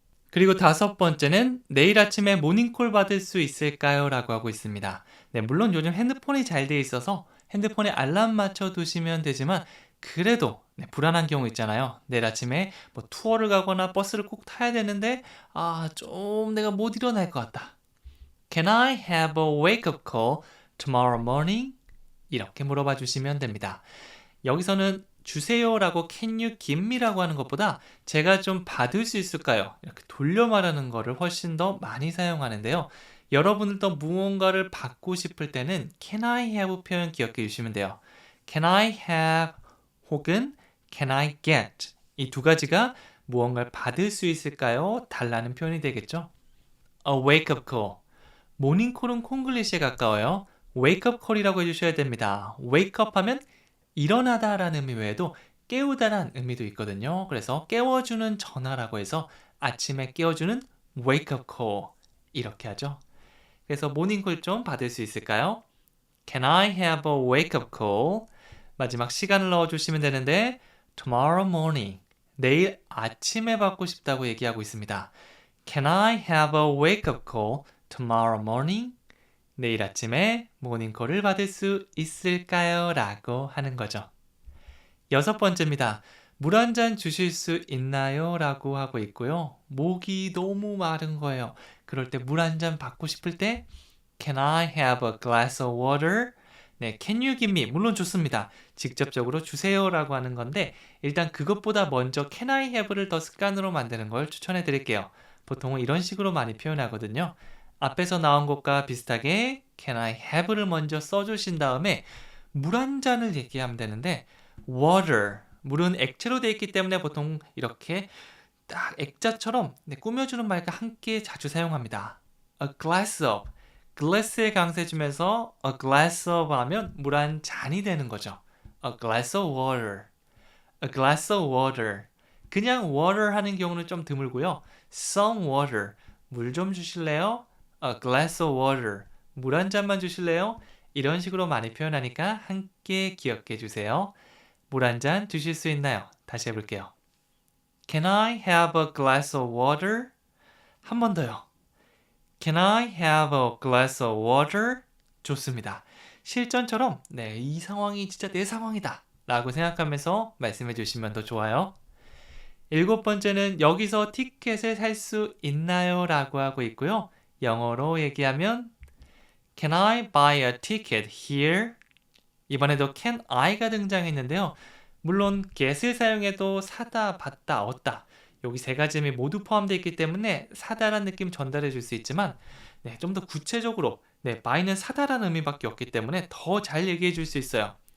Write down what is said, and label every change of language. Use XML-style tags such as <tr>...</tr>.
<ko>그리고 다섯 번째는 내일 아침에 모닝콜 받을 수 있을까요? 라고 하고 있습니다. 네, 물론 요즘 핸드폰이 잘 돼 있어서 핸드폰에 알람 맞춰 두시면 되지만 그래도 불안한 경우 있잖아요. 내일 아침에 뭐 투어를 가거나 버스를 꼭 타야 되는데 좀 내가 못 일어날 것 같다.</ko> <en>Can I have a wake-up call tomorrow morning?</en> <ko>이렇게 물어봐 주시면 됩니다. 여기서는 주세요라고</ko> <en>can you give me</en> <ko>라고 하는 것보다 제가 좀 받을 수 있을까요? 이렇게 돌려 말하는 거를 훨씬 더 많이 사용하는데요. 여러분들도 무언가를 받고 싶을 때는 can I have 표현 기억해 주시면 돼요. can I have 혹은 can I get 이 두 가지가 무언가를 받을 수 있을까요? 달라는 표현이 되겠죠. A wake-up call 모닝콜은 콩글리시에 가까워요. wake-up call이라고 해주셔야 됩니다. wake up 하면 일어나다라는 의미 외에도 깨우다라는 의미도 있거든요. 그래서 깨워주는 전화라고 해서 아침에 깨워주는 wake-up call 이렇게 하죠. 그래서 모닝콜 좀 받을 수 있을까요?</ko> <en>Can I have a wake-up call?</en> <ko>마지막 시간을 넣어주시면 되는데 tomorrow morning 내일 아침에 받고 싶다고 얘기하고 있습니다.</ko> <en>Can I have a wake-up call tomorrow morning?</en> <ko>내일 아침에 모닝콜을 받을 수 있을까요? 라고 하는 거죠. 여섯 번째입니다. 물 한 잔 주실 수 있나요? 라고 하고 있고요. 목이 너무 마른 거예요. 그럴 때 물 한 잔 받고 싶을 때</ko> <en>Can I have a glass of water?</en> <ko>네,</ko> <en>can you give me?</en> <ko>물론 좋습니다. 직접적으로 주세요 라고 하는 건데 일단 그것보다 먼저 can I have를 더 습관으로 만드는 걸 추천해 드릴게요. 보통은 이런 식으로 많이 표현하거든요. 앞에서 나온 것과 비슷하게 can I have를 먼저 써주신 다음에 물 한 잔을 얘기하면 되는데 water, 물은 액체로 되어 있기 때문에 보통 이렇게 딱 액자처럼 꾸며주는 말과 함께 자주 사용합니다. A glass of, glass에 강세주면서 a glass of 하면 물 한 잔이 되는 거죠.</ko> <en>A glass of water, a glass of water.</en> <ko>그냥 water 하는 경우는 좀 드물고요. some water, 물 좀 주실래요?</ko> <en>A glass of water.</en> <ko>물 한 잔만 주실래요? 이런 식으로 많이 표현하니까 함께 기억해 주세요. 물 한 잔 주실 수 있나요? 다시 해볼게요.</ko> <en>Can I have a glass of water?</en> <ko>한 번 더요.</ko> <en>Can I have a glass of water?</en> <ko>좋습니다. 실전처럼 이 상황이 진짜 내 상황이다 라고 생각하면서 말씀해 주시면 더 좋아요. 일곱 번째는 여기서 티켓을 살 수 있나요? 라고 하고 있고요. 영어로 얘기하면</ko> <en>Can I buy a ticket here?</en> <ko>이번에도 can I가 등장했는데요. 물론 get을 사용해도 사다, 받다, 얻다 여기 세 가지 의미 모두 포함되어 있기 때문에 사다라는 느낌 전달해 줄 수 있지만 좀 더 구체적으로 buy는 사다라는 의미밖에 없기 때문에 더 잘 얘기해 줄 수 있어요.</ko>